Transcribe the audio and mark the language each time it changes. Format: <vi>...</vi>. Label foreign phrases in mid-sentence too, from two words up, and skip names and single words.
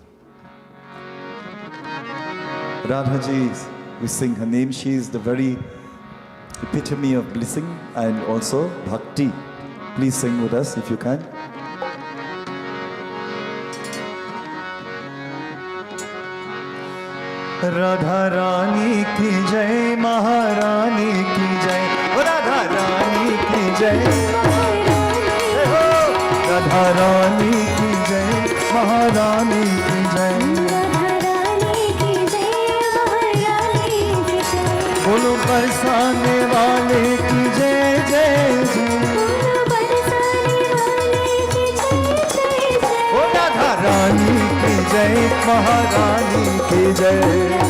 <en>Radhaji, we sing her name. She is the very epitome of blessing and also bhakti. Please sing with us if you can.</en> <hi>राधा रानी की जय, महारानी की जय. राधा रानी की जय, राधा रानी की जय, महारानी की जय. बोलो बरसाने वाले की जय जय जय। ओ राधा रानी की जय, महारानी की जय।</hi>